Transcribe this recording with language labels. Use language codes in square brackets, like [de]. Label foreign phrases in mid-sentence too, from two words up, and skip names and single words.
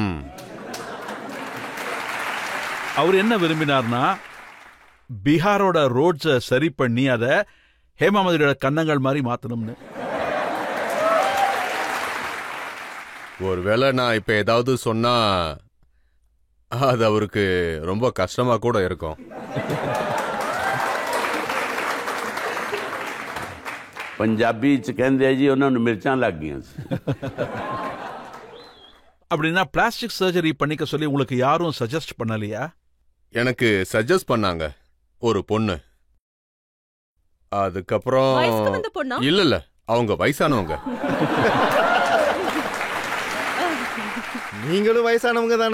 [ta] அவர் என்ன விரும்பினார்னா, பீகாரோட ரோட்ஸ சரி பண்ணி அத ஹேமாவதியோட கன்னங்கள் மாதிரி மாத்தணும்னு. ஒருவேளை நான் இப்ப ஏதாவது சொன்னா அது அவருக்கு ரொம்ப கஷ்டமா கூட இருக்கும். [pa] ਪੰਜਾਬੀ ਚ ਕਹਿੰਦੇ ਜੀ ਉਨ੍ਹਾਂਨੇ ਮਿਰਚਾਂ ਲੱਗ ਗਈਆਂ. [ta] அப்படின்னா [en] plastic surgery [ta] பண்ணிக்க சொல்லி உங்களுக்கு யாரும் சஜஸ்ட் பண்ணலையா? எனக்கு சஜஸ்ட் பண்ணாங்க ஒரு பொண்ணு. அதுக்கப்புறம் இல்ல அவங்க வயசானவங்க. நீங்களும் வயசானவங்க தானே?